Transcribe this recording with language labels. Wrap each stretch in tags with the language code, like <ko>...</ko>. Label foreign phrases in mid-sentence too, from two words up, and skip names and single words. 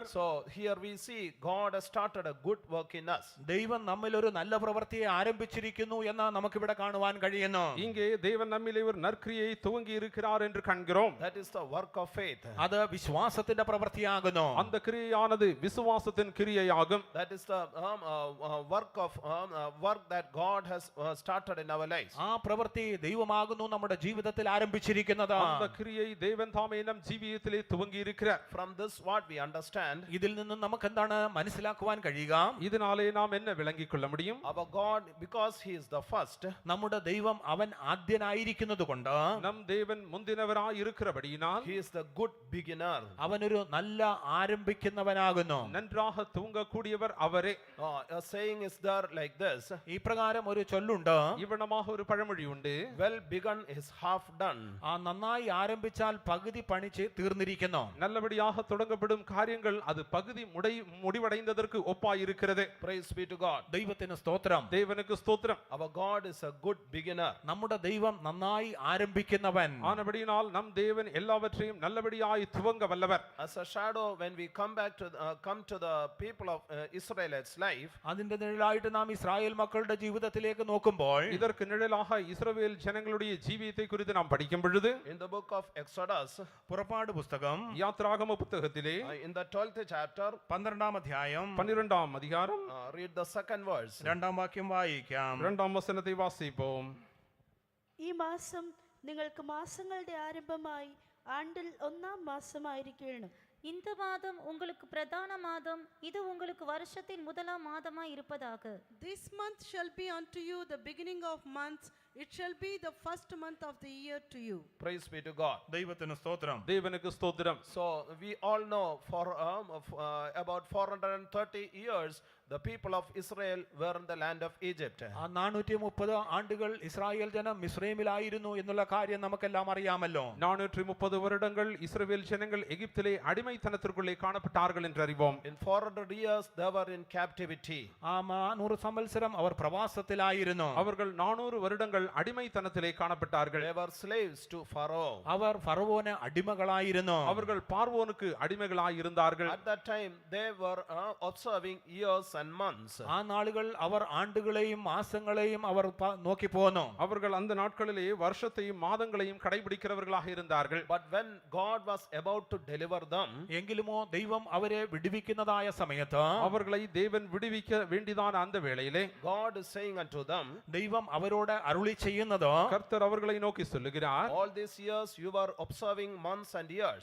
<en>So here we see God has started a good work in us.</en> <ml>ദൈവം നമ്മിൽ ഒരു നല്ല പ്രവൃത്തിയെ ആരംഭിച്ചിരിക്കുന്നു എന്ന് നമുക്കിവിടെ കാണുവാൻ കഴിയുന്നു.</ml> <ta>இங்கே தேவன் நம்மிலே ஒரு நற்கிரியை துவங்கி இருக்கிறார் என்று காண்கிறோம்.</ta> <en>That is the work of faith.</en> <ml>അത് വിശ്വാസത്തിന്റെ പ്രവൃത്തിയാകുന്നു.</ml> <ta>அந்த கிரியையானது விசுவாசத்தின் கிரியையாகும்.</ta> <en>That is the work that God has started in our lives.</en> <ml>ആ പ്രവൃത്തി ദൈവമാകുന്നു നമ്മുടെ ജീവിതത്തിൽ ആരംഭിച്ചിരിക്കുന്നത്.</ml> <ta>அந்த கிரியை தேவன் தாமே நம் ஜீவியத்திலே துவங்கி இருக்கிறார்.</ta> <en>From this what we understand,</en> <ml>ഇതിൽ നിന്ന് നമുക്ക് എന്താണ് മനസ്സിലാക്കുവാൻ കഴിയുക?</ml> <ta>இதனாலே நாம் என்ன விளங்கிக் கொள்ள முடியும்?</ta> <en>our God, because he is the first,</en> <ml>നമ്മുടെ ദൈവം അവൻ ആദ്യനായിരിക്കുന്നത് കൊണ്ട്</ml> <ta>நம் தேவன் முந்தினவராய் இருக்கிறபடியினால்</ta> <en>he is the good beginner.</en> <ml>അവനൊരു നല്ല ആരംഭിക്കുന്നവനാകുന്നു.</ml> <ta>நன்றாக துவங்கக்கூடியவர் அவரே.</ta> <en>A saying is there like this,</en> <ml>ഈ പ്രകാരം ഒരു ചൊല്ലുണ്ട്,</ml> <ta>இவ்வளமாக ஒரு பழமொழி உண்டு.</ta> <en>well begun is half done.</en> <ml>ആ നന്നായി ആരംഭിച്ചാൽ പകുതി പണിച്ച് തീർന്നിരിക്കുന്നു.</ml> <ta>நல்லபடியாக தொடங்கப்படும் காரியங்கள் அது பகுதி முடிவடைந்ததற்கு ஒப்பாய் இருக்கிறது.</ta> <en>Praise be to God.</en> <ml>ദൈവത്തിന് സ്തോത്രം.</ml> <ta>தேவனுக்கு ஸ்தோத்திரம்.</ta> <en>Our God is a good beginner.</en> <ml>നമ്മുടെ ദൈവം നന്നായി ആരംഭിക്കുന്നവൻ.</ml> <ta>ஆனபடியினால் நம் தேவன் எல்லாவற்றையும் நல்லபடியாய் துவங்க வல்லவர்.</ta> <en>As a shadow, when we come to the people of Israelites' life,</en> <ml>അതിന്റെ നിഴലായിട്ട് നാം ഇസ്രായേൽ മക്കളുടെ ജീവിതത്തിലേക്ക് നോക്കുമ്പോൾ</ml> <ta>இதற்கு நிழலாக இஸ்ரவேல் ஜனங்களுடைய ஜீவியத்தை குறித்து நாம் படிக்கும் பொழுது</ta> <en>in the book of Exodus,</en> <ml>പുറപ്പാട് പുസ്തകം</ml> <ta>யாத்ராகம புத்தகத்திலே</ta> <en>in the 12th chapter,</en> <ml>12-ാം അധ്യായം</ml> <ta>12ஆம் அதிகாரம்</ta> <en>read the second verse.</en> <ml>2-ാം വാക്യം വായിക്കാം.</ml> <ta>2ஆம் വചനத்தை വാസിப்போம்.</ta> <ml>ഈ മാസം നിങ്ങൾക്ക് മാസങ്ങളുടെ ആരംഭമായി ആണ്ടിൽ 1-ാം മാസമായിരിക്കണം.</ml> <ta>இந்த மாதம் உங்களுக்கு பிரதான மாதம், இது உங்களுக்கு வருஷத்தின் முதலாம் மாதமாய் இருப்பதாக.</ta> <en>This month shall be unto you the beginning of months. It shall be the first month of the year to you. Praise be to God.</en> <ml>ദൈവത്തിന് സ്തോത്രം.</ml> <ta>தேவனுக்கு ஸ்தோத்திரம்.</ta> <en>So we all know for about 430 years the people of Israel were in the land of Egypt.</en> <ml>ആ 430 ആണ്ടുകൾ ഇസ്രായേൽ ജനം മിസ്രൈമിലായിരുന്നു എന്നുള്ള കാര്യം നമുക്കെല്ലാം അറിയാമല്ലോ.</ml> <ta>430 வருடங்கள் இஸ்ரவேல் ஜனங்கள் எகிப்திலே அடிமைத்தனத்திற்குள்ளே காணப்பட்டார்கள் என்று அறிவோம்.</ta> <en>In 400 years they were in captivity.</en> <ml>ആ 400 സംവത്സരം അവർ പ്രവാസത്തിലായിരുന്നു.</ml> <ta>அவர்கள் 400 வருடங்கள் அடிமைத்தனத்திலே காணப்பட்டார்கள்.</ta> <en>They were slaves to Pharaoh.</en> <ml>അവർ ഫറവോന് അടിമകളായിരുന്നു.</ml> <ta>அவர்கள் பார்வோனுக்கு அடிமைகளாய் இருந்தார்கள்.</ta> <en>At that time they were observing years and months.</en> <ml>ആ നാളുകൾ അവർ ആണ്ടുകളെയും മാസങ്ങളെയും അവർ നോക്കി പോന്നു.</ml> <ta>அவர்கள் அந்த நாட்களிலே வருஷத்தையும் மாதங்களையும் கடைபிடிக்கிறவர்களாக இருந்தார்கள்.</ta> <en>But when God was about to deliver them,</en> <ml>എങ്കിലുമോ ദൈവം അവരെ വിടുവിക്കുന്നതായ സമയത്ത്</ml> <ta>அவர்களை தேவன் விடுவிக்க வேண்டியதான அந்த வேளையிலே</ta> <en>God is saying unto them,</en> <ml>ദൈവം അവരോട് അരുളി ചെയ്യുന്നത്,</ml> <ta>கர்த்தர் அவர்களை நோக்கி சொல்லுகிறார்,</ta> <en>all these years you were observing months and years.</en>